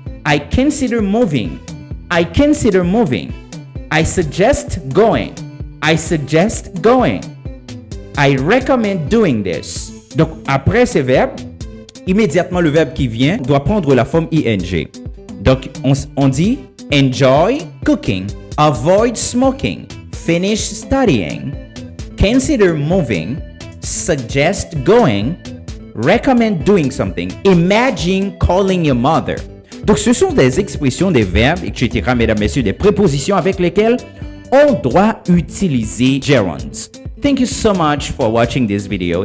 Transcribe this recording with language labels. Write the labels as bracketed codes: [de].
[en] I consider moving. I consider moving. I suggest going. I suggest going. I recommend doing this. [fr] Donc, après ces verbes, immédiatement le verbe qui vient doit prendre la forme ing. Donc, on dit enjoy cooking, avoid smoking, finish studying, consider moving, suggest going, recommend doing something, imagine calling your mother. Donc, ce sont des expressions, des verbes, etc., mesdames, messieurs, des prépositions avec lesquelles on doit utiliser gerunds. [en] Thank you so much for watching this video.